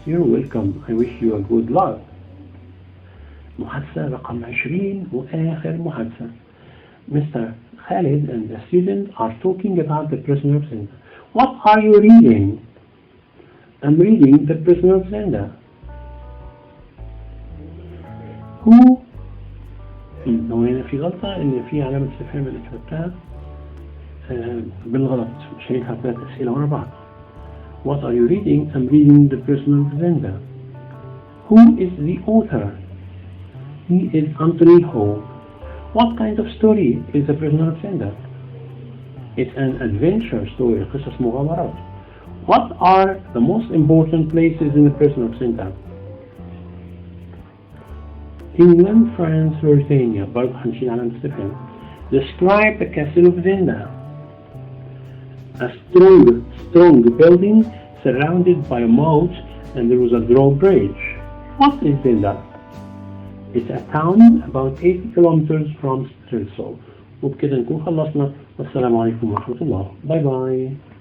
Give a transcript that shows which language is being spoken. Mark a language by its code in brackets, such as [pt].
[en] You're welcome. I wish you a good luck. [ar] محادثة رقم 20 وآخر محادثة. [en] Mr. Khalid and the student are talking about the prisoner of Zenda. What are you reading? I'm reading the prisoner of Zenda. Who? [ar] هنا في غلطة إن في علامة استفهام اللي كتبتها بالغلط. شايفها 3 أسئلة ورا بعض. [en] What are you reading? I'm reading the prisoner of Zenda. Who is the author? He is Anthony Hall. What kind of story is the prisoner of Zenda? It's an adventure story. [ar] قصص مغامرات. [en] What are the most important places in the prisoner of Zenda? England, France, Mauritania. [ar] برضه هنشيل علامة استفهام. [en] Describe the castle of Zenda. A strong building surrounded by a moat, and there was a drawbridge. What is Zenda? It's a town about 80 kilometers from Strelsau. [ar] وبكده نكون خلصنا. والسلام عليكم ورحمة الله. باي باي.